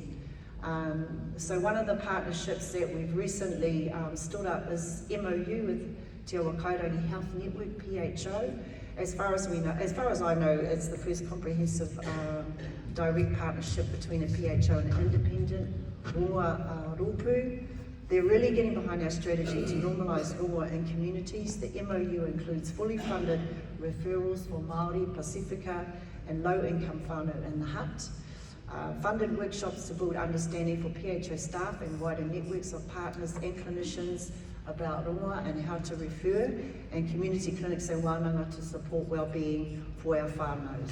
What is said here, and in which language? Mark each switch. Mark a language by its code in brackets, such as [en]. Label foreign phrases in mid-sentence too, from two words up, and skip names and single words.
[en] So one of the partnerships that we've recently stood up is MOU with Te Awakairangi Health Network, PHO. As far as I know, it's the first comprehensive direct partnership between a PHO and an independent [mi] rongoā rōpū. [en] They're really getting behind our strategy to normalise rongoā in communities. The MOU includes fully funded referrals for Māori, Pacifica and low-income whānau in the hut, funded workshops to build understanding for PHO staff and wider networks of partners and clinicians about rongoā and how to refer, and community clinics and wānanga to support wellbeing for our whānau.